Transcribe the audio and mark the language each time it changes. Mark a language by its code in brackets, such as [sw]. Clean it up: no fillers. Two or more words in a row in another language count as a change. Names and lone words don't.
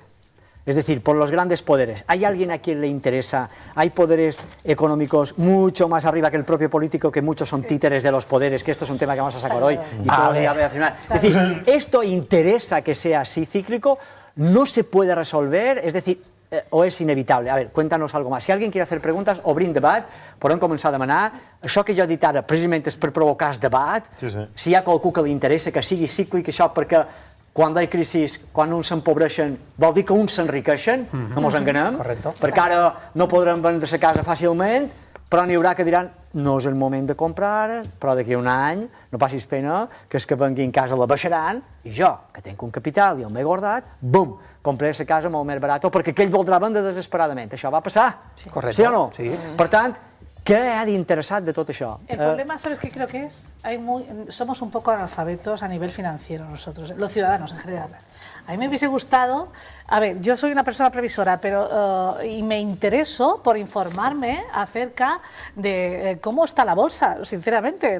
[es] Es decir, por los grandes poderes. ¿Hay alguien a quien le interesa? ¿Hay poderes económicos mucho más arriba que el propio político, que muchos son títeres de los poderes, que esto es un tema que vamos a sacar hoy y todos los días reaccionar? Es decir, ¿esto interesa que sea así cíclico? ¿No se puede resolver? Es decir, o és inevitable? [ca] A veure, [es] cuéntanos algo más. Si alguien quiere hacer preguntes, [ca] obrim debat, podem començar a demanar. Això que jo he dit ara, precisament és per provocar el debat. Sí. Si hi ha qualcú que li interessa que sigui cíclic, això, perquè quan hi ha crisis, quan uns s'empobreixen, vol dir que uns s'enriqueixen, no mos enganem, perquè ara no podrem vendre la casa fàcilment, però n'hi haurà que diran, no és el moment de comprar, però d'aquí a un any, no passis pena, que és que venguin casa la baixaran, i jo, que tinc un capital i el m'he guardat, bum, compraré la casa molt més barata, perquè aquell voldrà vendre desesperadament. Això va passar, sí o no? Sí. Per tant, [es] ¿qué ha de interesar de todo eso? El problema, ¿sabes qué creo que es? Somos un poco analfabetos a nivel financiero nosotros, los ciudadanos en general. A mí me hubiese gustado, a ver, yo soy una persona previsora, pero y me intereso por informarme acerca de cómo está la bolsa, sinceramente.